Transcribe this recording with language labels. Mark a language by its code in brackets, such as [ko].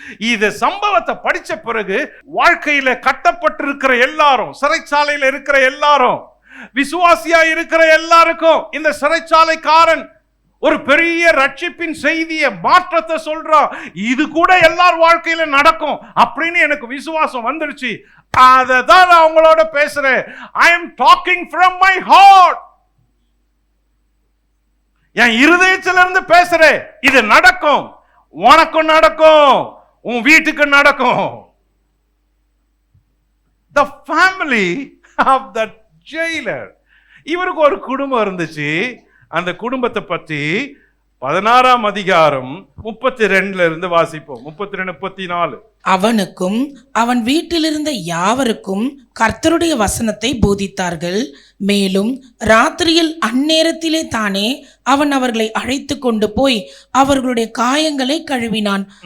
[ta] இந்த சம்பவத்தை படிச்ச பிறகு வாழ்க்கையில கட்டப்பட்டிருக்கிற எல்லாரும், சிறைச்சாலையில இருக்கிற எல்லாரும், விசுவாசியா இருக்கிற எல்லாருக்கும் இந்த சிறைச்சாலைக்காரன் ஒரு பெரிய ரட்சிப்பின் செய்தியை, மாற்றத்தை சொல்றான். இது கூட எல்லார் வாழ்க்கையில நடக்கும் அப்படின்னு எனக்கு விசுவாசம் வந்துருச்சு. அதை தான் நான் அவங்களோட பேசுறேன். [en] I am talking from my heart. [ta] என் இருதயத்திலிருந்து பேசுறேன். இது நடக்கும், உனக்கும் நடக்கும், உன் வீட்டுக்கு நடக்கும். [en] The family of the jailer. [ta] இவருக்கு ஒரு குடும்பம் இருந்துச்சு. அந்த குடும்பத்தை பத்தி 16ஆம் அதிகாரம் 32 இருந்து வாசிப்போம். 32, 34. அவனுக்கும் அவன் வீட்டிலிருந்த யாவருக்கும் கர்த்தருடைய வசனத்தை போதித்தார்கள். மேலும் ராத்திரியில் அந்நேரத்திலே தானே அவன் அவர்களை அழைத்து கொண்டு போய் அவர்களுடைய காயங்களை கழுவினான்.